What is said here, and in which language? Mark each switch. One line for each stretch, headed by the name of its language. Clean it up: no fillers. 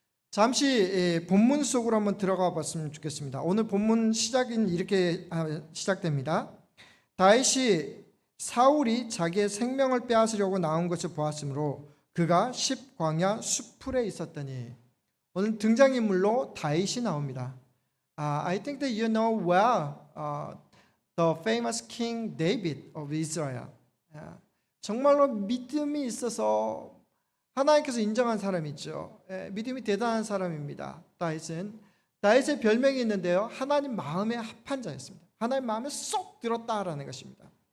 Korean: 잠시 본문 속으로 한번 들어가 봤으면 좋겠습니다. 오늘 본문 시작은 이렇게 시작됩니다. 다윗이 사울이 자기의 생명을 빼앗으려고 나온 것을 보았으므로 그가 십광야 수풀에 있었더니. 오늘 등장인물로 다윗이 나옵니다.
English: I think that you know well the famous King David of Israel.
Korean: 정말로 믿음이 있어서 하나님께서 인정한 사람이죠. 믿음이 대단한 사람입니다. 다윗의 별명이 있는데요. 하나님 마음에 합한 자였습니다. 하나님 마음에 쏙 들었다라는 것입니다.